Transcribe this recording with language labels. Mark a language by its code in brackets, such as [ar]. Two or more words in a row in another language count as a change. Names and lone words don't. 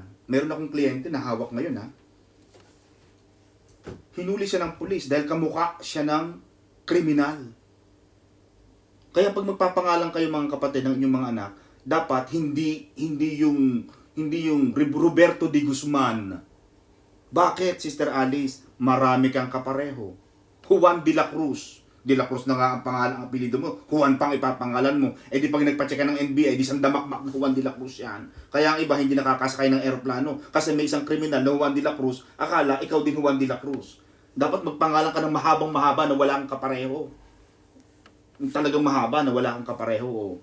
[tl] Meron akong kliyente na hawak ngayon ha. Hinuli siya ng pulis dahil kamukha siya ng kriminal. Kaya pag magpapangalan kayo mga kapatid ng inyong mga anak, dapat hindi yung Roberto de Guzman. Bakit, Sister Alice? Marami kang kapareho. Juan de la Cruz. De la Cruz na nga ang pangalan, ang apelyido mo. Juan pang ipapangalan mo. Di pag nagpa-check ka ng NBI, di isang damakmak na Juan de la Cruz yan. Kaya ang iba hindi nakakasakay ng eroplano. Kasi may isang kriminal na Juan de la Cruz, akala ikaw din Juan de la Cruz. Dapat magpangalan ka ng mahabang-mahaba na wala kang kapareho. Talagang mahaba na wala kang kapareho.